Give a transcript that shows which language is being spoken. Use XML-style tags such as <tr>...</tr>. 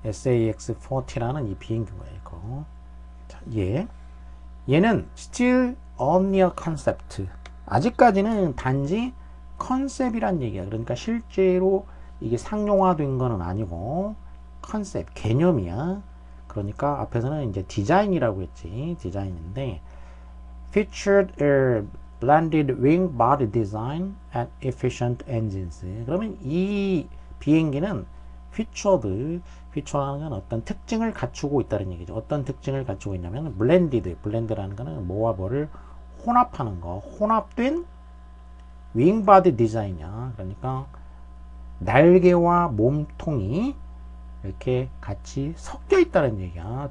<ko>SAX-40라는 이 비행기가 있고, 자, 얘는</ko> <en>still only a concept,</en> <ko>아직까지는 단지 컨셉이란 얘기야. 그러니까 실제로 이게 상용화된 거는 아니고 컨셉, 개념이야. 그러니까 앞에서는 이제 디자인이라고 했지. 디자인인데</ko> <en>featured a blended wing body design and efficient engines.</en> <ko>그러면 이 비행기는 featured라는 건 어떤 특징을 갖추고 있다는 얘기죠. 어떤 특징을 갖추고 있냐면 blended라는 거는 뭐와 뭐를 혼합하는 거, 혼합된 윙 바디 디자인이야. 그러니까 날개와 몸통이 이렇게 같이 섞여 있다는 얘기야.</ko>